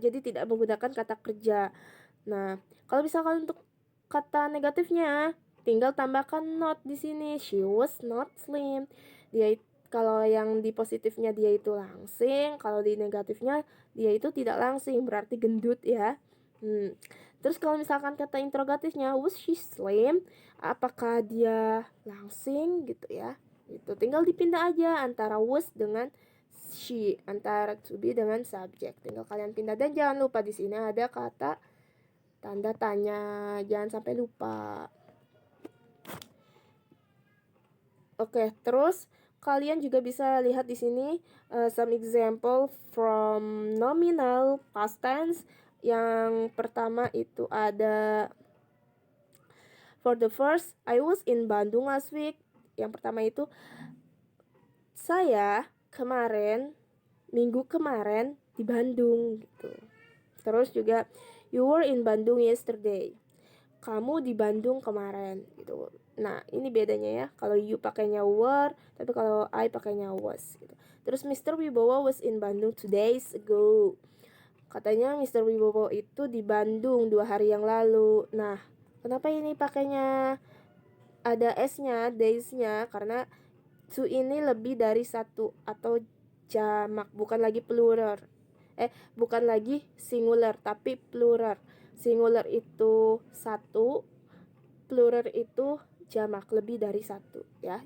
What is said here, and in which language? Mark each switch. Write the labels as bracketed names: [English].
[Indonesian] Jadi tidak menggunakan kata kerja. Nah, kalau misalkan untuk kata negatifnya, tinggal tambahkan not di sini. [English] She was not slim. [Indonesian] Kalau yang di positifnya dia itu langsing, kalau di negatifnya dia itu tidak langsing, berarti gendut ya. Terus kalau misalkan kata interrogatifnya, [English] was she slim? [Indonesian] Apakah dia langsing gitu ya? Itu tinggal dipindah aja antara was dengan she, antara to be dengan subject. Tinggal kalian pindah, dan jangan lupa di sini ada kata tanda tanya, jangan sampai lupa. Oke, terus kalian juga bisa lihat di sini [English] some example from nominal past tense. [Indonesian] Yang pertama itu ada [English] for the first, I was in Bandung last week. [Indonesian] Yang pertama itu saya kemarin, minggu kemarin di Bandung gitu. Terus juga [English] you were in Bandung yesterday. [Indonesian] Kamu di Bandung kemarin gitu. Nah, ini bedanya ya. Kalau you pakainya were, tapi kalau I pakainya was gitu. Terus Mr. [English] Wibowo was in Bandung 2 days ago. [Indonesian] Katanya Mr. Wibowo itu di Bandung 2 hari yang lalu. Nah, kenapa ini pakainya ada S-nya, days-nya? Karena to ini lebih dari satu atau jamak, bukan lagi plural. Bukan lagi singular, tapi plural. Singular itu satu, plural itu jamak, lebih dari satu ya.